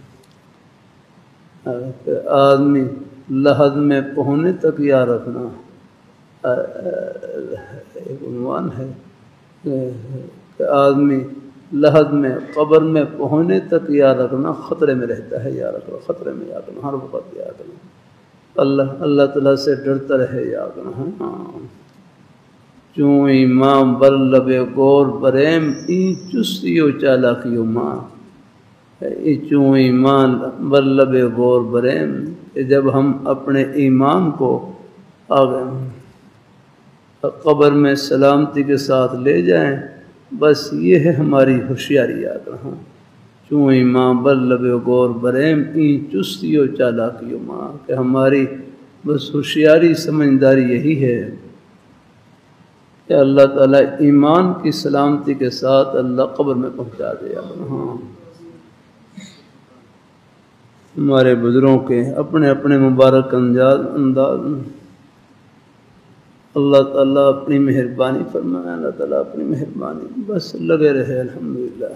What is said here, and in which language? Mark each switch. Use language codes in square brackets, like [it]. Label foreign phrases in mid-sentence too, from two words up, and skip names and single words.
[ur] کہ آدمی لحد میں پہنچنے تک یاد رکھنا، ایک عنوان ہے کہ آدمی لحد میں قبر میں پہنچنے تک یاد رکھنا خطرے میں رہتا ہے، یاد رکھنا خطرے میں، یاد رکھنا ہر وقت، یاد رکھنا اللہ تعالیٰ سے ڈرتا رہے، یاد رکھنا [fa] چوں ایمان بر لب گور بریم ای چستیو چالاکیو ماں، چوں ایمان بر لب گور بریم، [ur] کہ جب ہم اپنے ایمان کو آگے قبر میں سلامتی کے ساتھ لے جائیں، بس یہ ہے ہماری ہوشیاری، یاد رہا [fa] چوں ایمان بر لب گور بریم ای چستیو چالاکیو ماں، [ur] کہ ہماری بس ہوشیاری سمجھداری یہی ہے کہ اللہ تعالیٰ ایمان کی سلامتی کے ساتھ اللہ قبر میں پہنچا دے۔ ہاں ہمارے بزرگوں کے اپنے اپنے مبارک انداز، اللہ تعالیٰ اپنی مہربانی فرمائے، اللہ تعالیٰ اپنی مہربانی، بس لگے رہے الحمدللہ۔